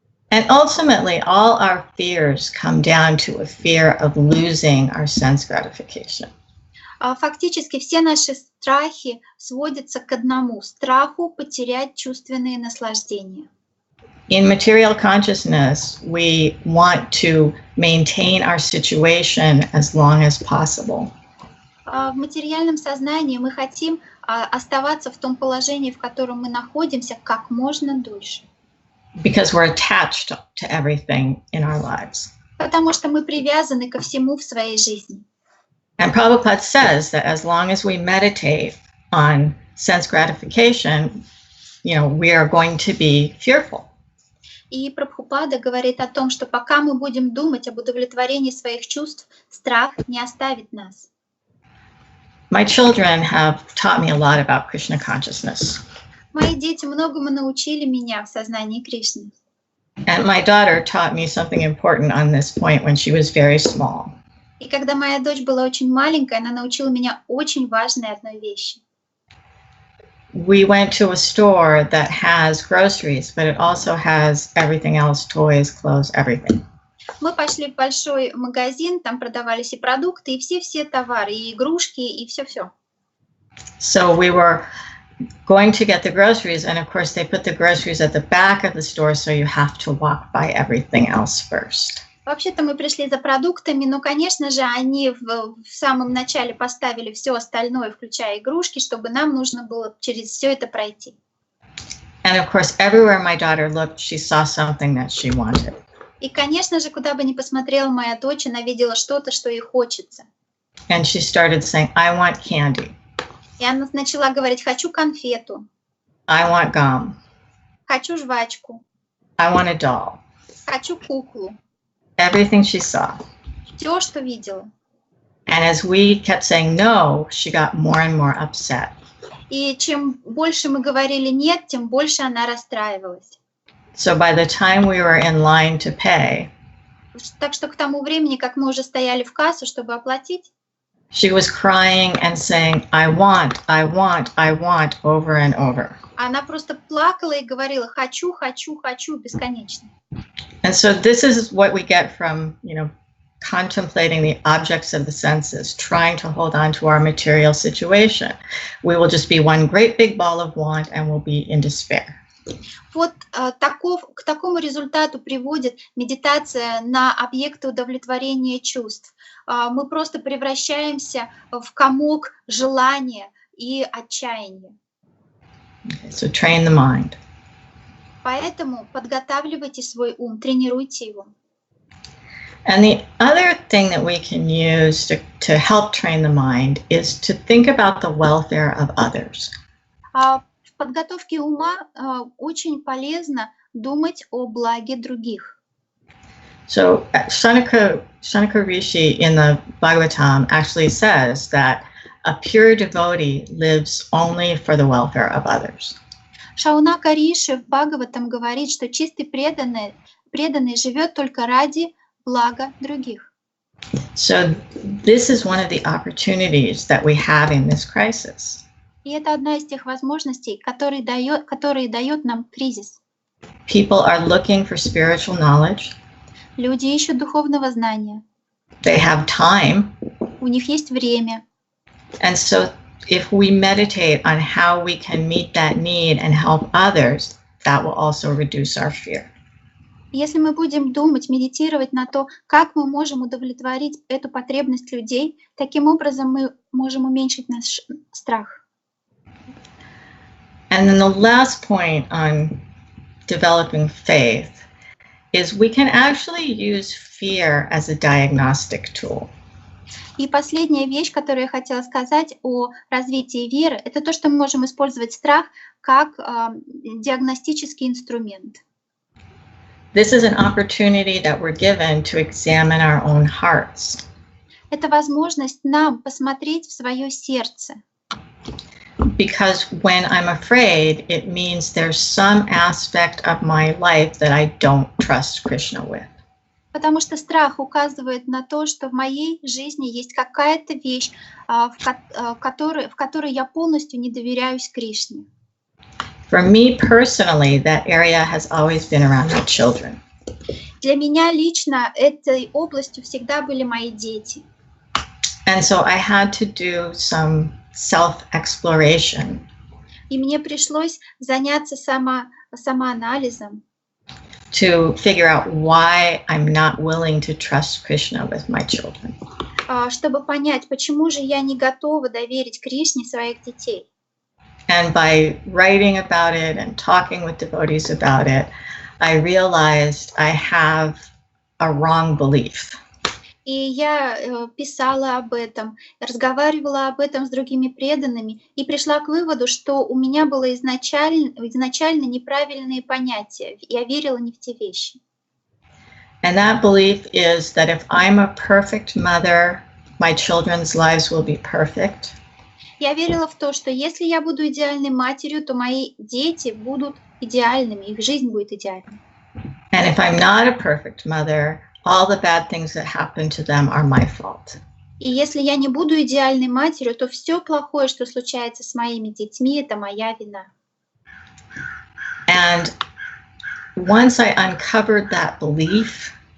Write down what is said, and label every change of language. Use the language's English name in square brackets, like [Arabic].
[English] And ultimately, all our fears come down to a fear of losing our sense gratification. [Russian] Фактически все наши страхи сводятся к одному – страху потерять чувственные наслаждения. [English] In material consciousness, we want to maintain our situation as long as possible. [Russian] В материальном сознании мы хотим оставаться в том положении, в котором мы находимся, как можно дольше. [English] Because we're attached to everything in our lives. [Russian] Потому что мы привязаны ко всему в своей жизни. [English] And Prabhupada says that as long as we meditate on sense gratification, we are going to be fearful. [Russian] И Прабхупада говорит о том, что пока мы будем думать об удовлетворении своих чувств, страх не оставит нас. [English] My children have taught me a lot about Krishna consciousness. [Russian] Мои дети многому научили меня в сознании Кришны. [English] And my daughter taught me something important on this point when she was very small. [Russian] И когда моя дочь была очень маленькая, она научила меня очень важной одной вещи. [English] We went to a store that has groceries, but it also has everything else, toys, clothes, everything. [Russian] Мы пошли в большой магазин, там продавались и продукты, и все товары, и игрушки, и все-все. [English] So we were going to get the groceries, and of course they put the groceries at the back of the store, so you have to walk by everything else first. [Russian] Вообще-то мы пришли за продуктами, но, конечно же, они в самом начале поставили все остальное, включая игрушки, чтобы нам нужно было через все это пройти. [English] And of course, everywhere my daughter looked, she saw something that she wanted. [Russian] И, конечно же, куда бы ни посмотрела моя дочь, она видела что-то, что ей хочется. [English] And she started saying, I want candy. [Russian] И она начала говорить: хочу конфету, [English] I want gum. [Russian] хочу жвачку, [English] I want a doll. [Russian] хочу куклу. [English] Everything she saw. [Russian] Все, что видела. [English] And as we kept saying no, she got more and more upset. [Russian] И чем больше мы говорили нет, тем больше она расстраивалась. [English] So by the time we were in line to pay, [Russian] Так что к тому времени, как мы уже стояли в кассу, чтобы оплатить, [English] she was crying and saying, I want, over and over. [Russian] она просто плакала и говорила: хочу, хочу, хочу, бесконечно. [English] And so this is what we get from, contemplating the objects of the senses, trying to hold on to our material situation. We will just be one great big ball of want and we'll be in despair. [Russian] Вот к такому результату приводит медитация на объекты удовлетворения чувств. Мы просто превращаемся в комок желания и отчаяния. [English] So train the mind. [Russian] Поэтому подготавливайте свой ум, тренируйте его. [English] And the other thing that we can use to help train the mind is to think about the welfare of others. [Russian] В подготовке ума очень полезно думать о благе других. [English] So Shanaka Rishi in the Bhagavatam actually says that a pure devotee lives only for the welfare of others. [Russian] Шаунака Риши в Бхагаватам говорит, что чистый преданный живет только ради блага других. [English] So this is one of the opportunities that we have in this crisis. [Russian] И это одна из тех возможностей, которые дает нам кризис. [English] People are looking for spiritual knowledge. [Russian] Люди ищут духовного знания. [English] They have time. [Russian] У них есть время. [English] And so if we meditate on how we can meet that need and help others, that will also reduce our fear. [Russian] Если мы будем думать, медитировать на то, как мы можем удовлетворить эту потребность людей, таким образом мы можем уменьшить наш страх. [English] And then the last point on developing faith is we can actually use fear as a diagnostic tool. [Russian] И последняя вещь, которую я хотела сказать о развитии веры, это то, что мы можем использовать страх как диагностический инструмент. [English] This is an opportunity that we're given to examine our own hearts. [Russian] Это возможность нам посмотреть в свое сердце. [English] Because when I'm afraid, it means there's some aspect of my life that I don't trust Krishna with. [Russian] Потому что страх указывает на то, что в моей жизни есть какая-то вещь, в которой я полностью не доверяюсь Кришне. [English] For me personally, that area has always been around my children. [Russian] Для меня лично этой областью всегда были мои дети. [English] And so I had to do some self-exploration. [Russian] И мне пришлось заняться самоанализом. [English] To figure out why I'm not willing to trust Krishna with my children. [Russian] Чтобы понять, почему же я не готова доверить Кришне своих детей. [English] And by writing about it and talking with devotees about it, I realized I have a wrong belief. [Russian] И я писала об этом, разговаривала об этом с другими преданными и пришла к выводу, что у меня было изначально неправильные понятия. Я верила не в те вещи. [English] And that belief is that if I'm a perfect mother, my children's lives will be perfect. [Russian] Я верила в то, что если я буду идеальной матерью, то мои дети будут идеальными, их жизнь будет идеальной. [English] And if I'm not a perfect mother, all the bad things that happen to them are my fault. [Russian] И если я не буду идеальной матерью, то все плохое, что случается с моими детьми, это моя вина. [English] And once I uncovered that belief,